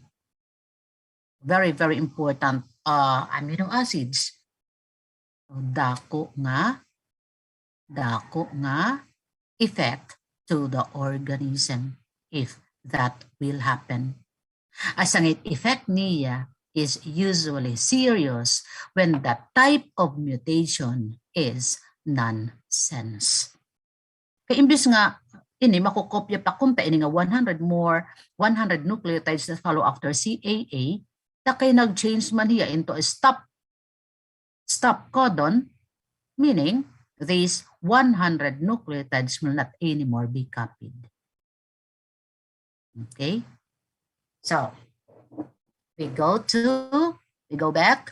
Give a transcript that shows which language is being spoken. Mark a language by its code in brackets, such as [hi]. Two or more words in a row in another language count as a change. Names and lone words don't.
[en] Very, very important amino acids. [war] Dako nga [en] effect to the organism if that will happen. As ang effect niya is usually serious when that type of mutation is nonsense. [war] Kaya imbis nga ini makukopya pa kumpa ini nga [en] 100 nucleotides that follow after CAA, [war] takay nag-change man hiya [en] into a stop codon, meaning these 100 nucleotides will not anymore be copied. Okay? So, we go back.